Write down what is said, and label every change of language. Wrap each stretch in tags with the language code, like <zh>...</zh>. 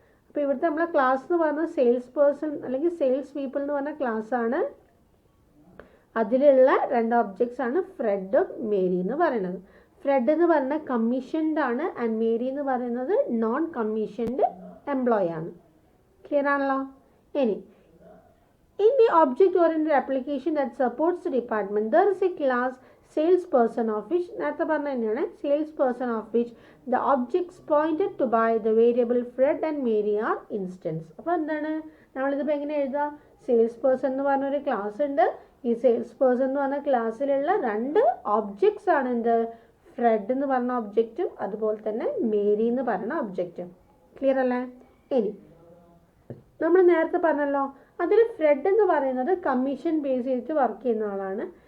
<ml>അപ്പോൾ ഇവിടുത്തെ നമ്മളെ ക്ലാസ് എന്ന് പറയുന്നത് സെയിൽസ് പേഴ്സൺ അല്ലെങ്കിൽ സെയിൽസ് പീപ്പിൾ എന്ന് പറഞ്ഞ ക്ലാസ് ആണ്. അതിലുള്ള 2 ഒബ്ജക്ട്സ് ആണ് ഫ്രെഡ്, മേരി എന്ന് പറയുന്നത്. ഫ്രെഡ് എന്ന് പറയുന്നത് കമ്മീഷൻഡ് ആണ് ആൻഡ് മേരി എന്ന് പറയുന്നത് നോൺ കമ്മീഷൻഡ് എംപ്ലോയി ആണ്. ക്ലിയർ ആണല്ലോ?</ml> <en>ഇനി in the object oriented application that supports the department, there is a class salesperson of which</en> <ml>നേരത്തെ പറഞ്ഞ തന്നെയാണ്</ml> <en>salesperson of which the objects pointed to by the variable Fred and Mary are instance.</en> <ml>അപ്പോൾ എന്താണ് നമ്മളിതിപ്പോൾ എങ്ങനെ എഴുതുക? Sales person എന്ന് പറഞ്ഞൊരു class ഉണ്ട്. ഈ സെയിൽസ് പേഴ്സൺ എന്ന് പറഞ്ഞ ക്ലാസ്സിലുള്ള 2 ഒബ്ജക്ട്സ് ആണ് എന്ത്? ഫ്രെഡ് എന്ന് പറഞ്ഞ ഒബ്ജക്റ്റും അതുപോലെ തന്നെ മേരി എന്ന് പറഞ്ഞ ഒബ്ജക്റ്റും. ക്ലിയർ അല്ലേ? ഇനി നമ്മൾ നേരത്തെ പറഞ്ഞല്ലോ, അതിൽ ഫ്രെഡ് എന്ന് പറയുന്നത് കമ്മീഷൻ ബേസ് ചെയ്തിട്ട് വർക്ക് ചെയ്യുന്ന ആളാണ്.</ml>